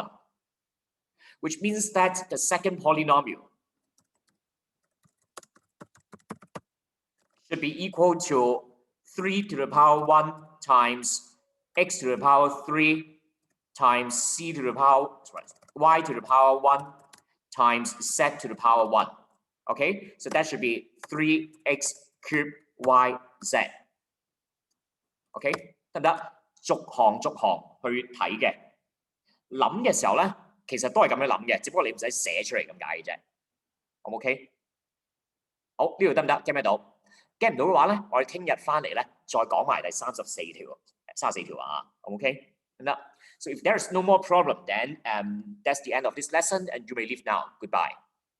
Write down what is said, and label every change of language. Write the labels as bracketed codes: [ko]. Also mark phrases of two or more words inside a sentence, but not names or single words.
[en] Which means that the second polynomial should be equal to 3 to the power 1 times x to the power 3 times c to the power, y to the power 1 times z to the power 1. Okay, so that should be 3x cubed yz. [yue] OK， 得唔得？逐行去睇嘅，諗嘅時候咧，其實都係咁樣諗嘅，只不過你唔使寫出嚟咁解嘅啫。好唔 OK？ 好，呢度得唔得 ？get 唔 get 到？ get 唔到嘅話咧，我哋聽日翻嚟咧再講埋第34條啊。好唔 OK？ 得唔得？ [en] So if there is no more problem, then that's the end of this lesson, and you may leave now. Goodbye.